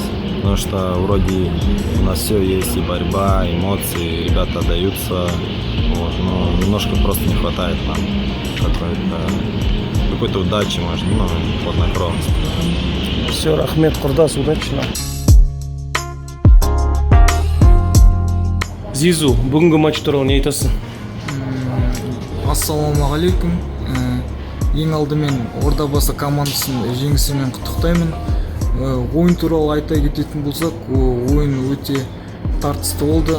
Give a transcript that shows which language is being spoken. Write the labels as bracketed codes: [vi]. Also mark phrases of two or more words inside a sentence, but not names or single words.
[ru] Потому что вроде у нас все есть, и борьба, эмоции, ребята отдаются, вот, но немножко просто не хватает нам какой-то удачи, может, ну, хладнокровности. Все, рахмет, Курдас, удачи нам. [kk] Зизу, бүгінгі матч туралы не айтасың? Ассалаумағалейкум. Ең алдымен Ордабасы командасын жеңісімен құттықтаймын. Ойын туралы айта кететін болсақ, ойын өте тартысты болды.